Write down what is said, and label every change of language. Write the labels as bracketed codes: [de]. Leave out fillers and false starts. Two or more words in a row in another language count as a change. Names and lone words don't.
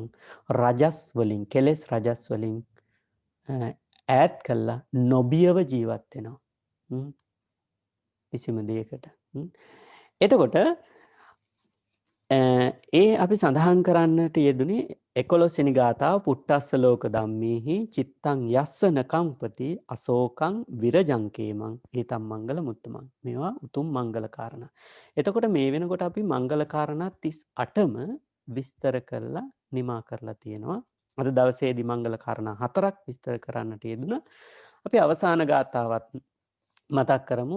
[si] රජස් වලින් කෙලෙස් රජස් වලින් ඈත් කළා නොබියව ජීවත් වෙනවා. කිසිම දෙයකට. එතකොට ඒ අපි සඳහන් කරන්නට යෙදුනේ 11 වෙනි ගාථාව [pi] පුට්ටස්ස ලෝක ධම්මේහි චිත්තං යස්සන කම්පති අශෝකං විරජං කේමං ඒතම් මංගල මුත්තමං. [si] මේවා උතුම් මංගල කාරණා. එතකොට මේ වෙනකොට අපි මංගල කාරණා 38ම විස්තර කරලා නිමා කරලා තියෙනවා. අද දවසේදී මංගල කාරණා 4ක් විස්තර කරන්නට යෙදුණා. අපි අවසාන ගාථාවත් මතක් කරමු.